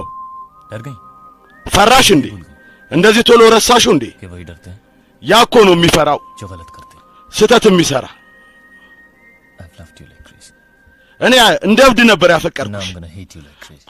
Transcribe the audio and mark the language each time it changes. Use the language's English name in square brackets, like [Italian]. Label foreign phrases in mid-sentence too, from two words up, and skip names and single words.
[Hindi] डर गई [Amharic] ፈራሽ እንዴ እንደዚህ ቶሎ ረሳሽው እንዴ [Hindi] कि वही डरते हैं [Amharic] ያኮ ነው የሚፈራው [Hindi] जो गलत करते [Amharic] ስተት የሚሰራ [English] I've loved you like crazy [Amharic] እኔ እንደ እብድ ነበር ያፈቀርኩሽ [English] now I'm gonna hate you like crazy